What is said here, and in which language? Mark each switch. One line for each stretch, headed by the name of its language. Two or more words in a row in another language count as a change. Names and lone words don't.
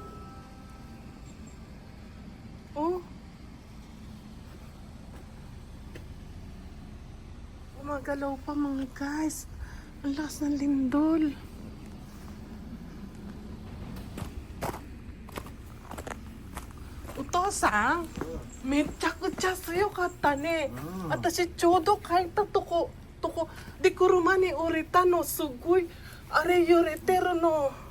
Filipino: Oh. Gumagalaw pa mga guys. Ang lakas ng lindol. Utosan,
Japanese: めちゃくちゃ強かったね。私ちょうど帰ったとこで車に降りたの。すごいあれ揺れてるの。